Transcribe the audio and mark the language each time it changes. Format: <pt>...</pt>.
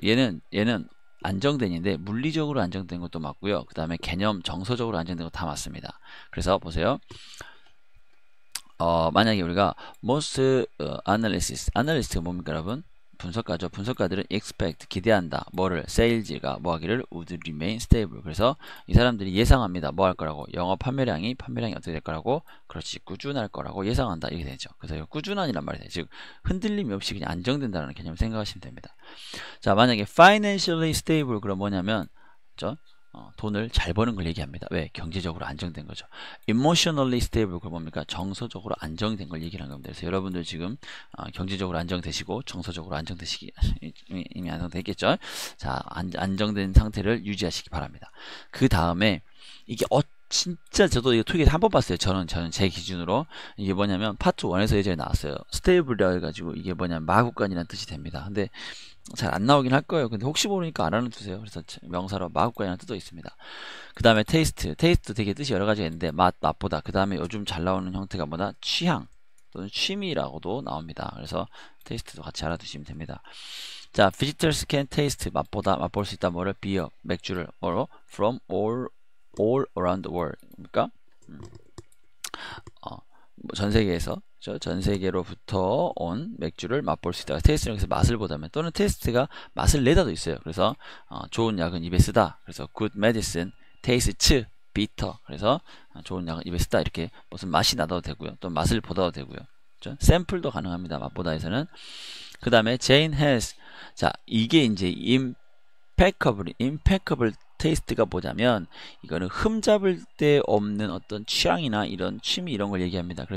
<ko>얘는 안정된인데 물리적으로 안정된 것도 맞고요. 그 다음에 개념 정서적으로 안정된 것도 다 맞습니다. 그래서 보세요. 만약에 우리가</ko> <en>most analyst</en> <ko>가 뭡니까 여러분? 분석가죠. 분석가들은 expect, 기대한다. 뭐를?</ko> <en>sales가</en> <ko>뭐 하기를</ko> <en>would remain stable.</en> <ko>그래서 이 사람들이 예상합니다. 뭐 할 거라고? 영업 판매량이 어떻게 될 거라고? 그렇지. 꾸준할 거라고 예상한다. 이렇게 되죠. 그래서 이거 꾸준한이란 말이 돼요. 즉 흔들림이 없이 그냥 안정된다는 개념을 생각하시면 됩니다. 자, 만약에</ko> <en>financially stable</en> <ko>그럼 뭐냐면 그렇죠? 돈을 잘 버는 걸 얘기합니다. 왜? 경제적으로 안정된 거죠.</ko> <en>emotionally stable</en> <ko>그건 뭡니까? 정서적으로 안정된 걸 얘기하는 겁니다. 그래서 여러분들 지금 경제적으로 안정되시고 정서적으로 안정되시기 이미 안정됐겠죠? 자, 안정된 상태를 유지하시기 바랍니다. 그 다음에 이게 진짜 저도 이거 토익에서 한 번 봤어요. 저는 제 기준으로 이게 뭐냐면 파트 1에서 예전에 나왔어요. 스테이블이라 해가지고 이게 뭐냐면 마구간이라는 뜻이 됩니다. 근데 잘 안 나오긴 할 거예요. 근데 혹시 모르니까 알아는 두세요. 그래서 명사로 마구간이라는 뜻도 있습니다. 그 다음에 테이스트 되게 뜻이 여러 가지가 있는데 맛보다. 그 다음에 요즘 잘 나오는 형태가 뭐다? 취향 또는 취미라고도 나옵니다. 그래서 테이스트도 같이 알아두시면 됩니다. 자,</ko> <en>visitors can taste</en> <ko>맛볼 수 있다. 뭐를?</ko> <en>beer</en> <ko>맥주를</ko> <en>from all around the world.</en> <ko>그러니까 전 세계에서 전 세계로부터 온 맥주를 맛볼 수 있다. 테이스트는 여기서 맛을 보다면 또는 테이스트가 맛을 내다도 있어요. 그래서 좋은 약은 입에 쓰다.</ko> <en>그래서 good medicine tastes bitter.</en> <ko>그래서 좋은 약은 입에 쓰다. 이렇게 무슨 맛이 나도 되고요. 또 맛을 보다도 되고요. 그렇죠? 샘플도 가능합니다. 맛보다에서는. 그 다음에</ko> <en>Jane has.</en> <ko>자, 이게 이제 impeccable 테이스트가 뭐냐면 이거는 흠잡을 데 없는 어떤 취향이나 이런 취미 이런 걸 얘기합니다.</ko>